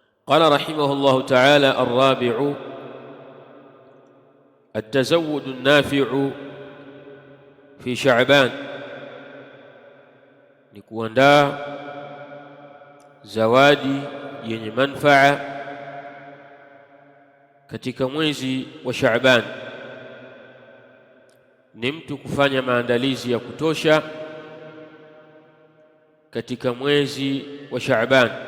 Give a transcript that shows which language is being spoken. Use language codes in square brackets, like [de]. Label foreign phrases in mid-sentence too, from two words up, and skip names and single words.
[ar] قال رحمه الله تعالى: الرابع التزود النافع في شعبان، [sw] ni kuandaa zawadi yenye manfaa katika mwezi wa Shaaban. Ni mtu kufanya maandalizi ya kutosha katika mwezi wa Shaaban.